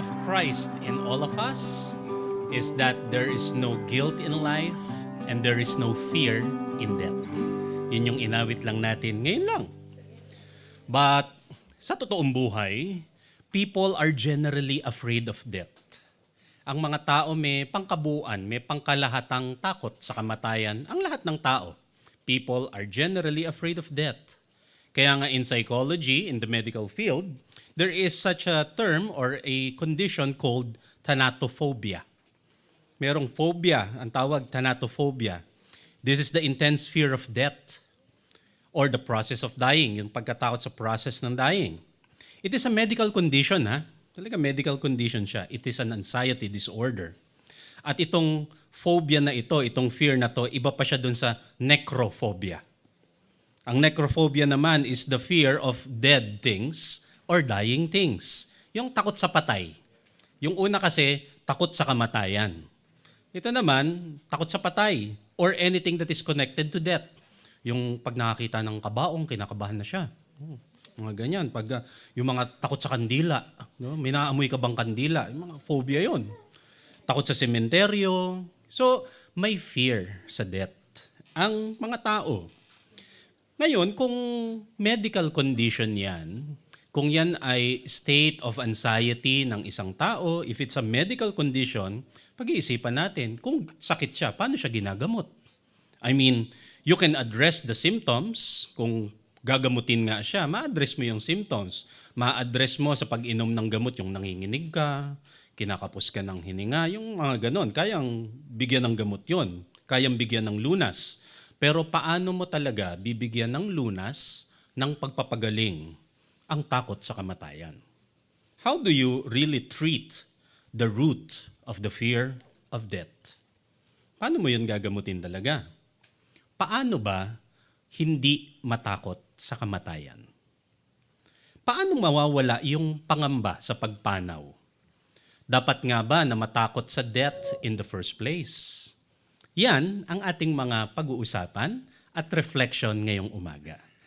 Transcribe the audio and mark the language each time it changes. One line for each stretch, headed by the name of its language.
English: Christ in all of us is that there is no guilt in life and there is no fear in death.
Filipino: Yun yung inawit lang natin ngayon lang. But sa totoong buhay,
English: people are generally afraid of death.
Filipino: Ang mga tao may pangkabuuan, may pangkalahatang takot sa kamatayan. Ang lahat ng tao,
English: people are generally afraid of death.
Filipino: Kaya nga
English: in psychology, in the medical field, there is such a term or a condition called thanatophobia.
Filipino: Merong phobia, ang tawag thanatophobia.
English: This is the intense fear of death or the process of dying,
Filipino: yung pagkatakot sa process ng dying.
English: It is a medical condition, ha?
Filipino: Talaga medical condition siya.
English: It is an anxiety disorder.
Filipino: At itong phobia na ito, itong fear na to, iba pa siya dun sa necrophobia. Ang necrophobia naman
English: is the fear of dead things or dying things.
Filipino: Yung takot sa patay. Yung una kasi, takot sa kamatayan. Ito naman, takot sa patay or anything that is connected to death. Yung pag nakakita ng kabaong, kinakabahan na siya. Mga ganyan. Pag yung mga takot sa kandila, no? May naamoy ka bang kandila? Yung mga phobia yon. Takot sa sementeryo. So, may fear sa death ang mga tao. Ngayon, kung medical condition yan, kung yan ay state of anxiety ng isang tao,
English: if it's a medical condition,
Filipino: pag-iisipan natin kung sakit siya, paano siya ginagamot?
English: I mean, you can address the symptoms.
Filipino: Kung gagamutin nga siya, ma-address mo yung symptoms. Ma-address mo sa pag-inom ng gamot, yung nanginginig ka, kinakapos ka ng hininga, yung mga ganon. Kayang bigyan ng gamot yon, kayang bigyan ng lunas. Pero paano mo talaga bibigyan ng lunas ng pagpapagaling ang takot sa kamatayan?
English: How do you really treat the root of the fear of death?
Filipino: Paano mo yun gagamutin talaga? Paano ba hindi matakot sa kamatayan? Paano mawawala yung pangamba sa pagpanaw? Dapat nga ba na matakot sa death
English: in the first place?
Filipino: Yan ang ating mga pag-uusapan at reflection ngayong umaga.